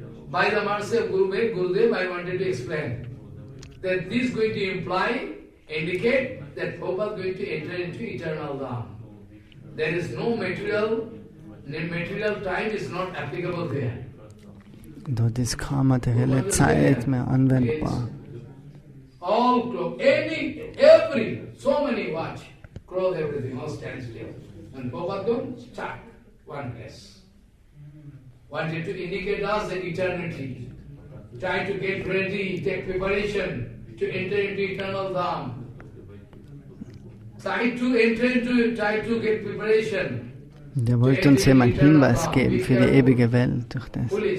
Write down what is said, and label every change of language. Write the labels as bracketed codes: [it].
[en] By the mercy of Gurudev, I wanted to explain that this is going to indicate that Prabhupada is going to enter into eternal Dham. There is no material time is not applicable there. [de] Dort ist keine materielle Zeit mehr anwendbar. [en] all clothes, every, so many watch, clothes, everything, all stand still. And Prabhupada don't stuck one place. Wanted to indicate us the eternity. Try to get ready, take preparation to enter into eternal Dham. Try to get preparation. [de] Der wollte uns eben einen Hinweis geben für die ewige Welt durch das.